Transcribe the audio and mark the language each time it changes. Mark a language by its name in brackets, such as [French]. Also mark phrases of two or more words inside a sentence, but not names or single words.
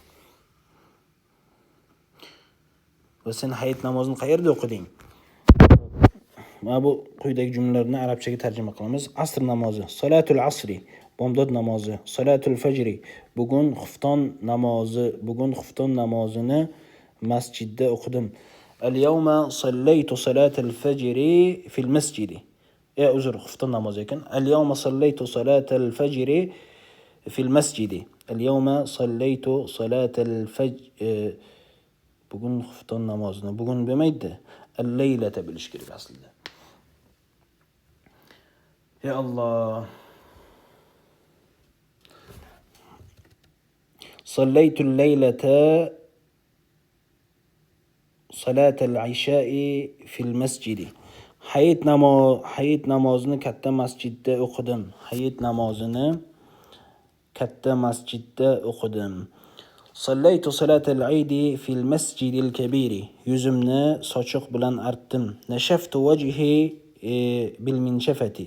[Uzbek] Va sen hayit namozini qayerda o'qiding? Mana bu quyidagi jumlalarni arabchaga tarjima qilamiz. Asr namozi, [Arabic] صلاة العصر, [Uzbek] bomdod namozi, [Arabic] صلاة الفجر, [Uzbek] bugun xufton namozini masjidda o'qidim. [Arabic] اليوم صليت صلاة الفجر في المسجد. [Uzbek] Uzr, xufton namozi ekan. [Arabic] اليوم صليت صلاة الفجر في المسجد. اليوم صليت صلاة الفجر. [Uzbek] Bugun xufton namozini, bugun demaydi. Al-laylata bilish kerak aslida. [Arabic] يا الله. صليت الليلة صلاة العشاء في المسجد. [Uzbek] Hayit namozini katta masjidda o'qidim. Hayit namozini katta masjidda o'qidim. [Arabic] صليت صلاة العيد في المسجد الكبير. [Uzbek] Yuzimni sochiq bilan artdim. [Arabic] نشفت وجهي بالمنشفة.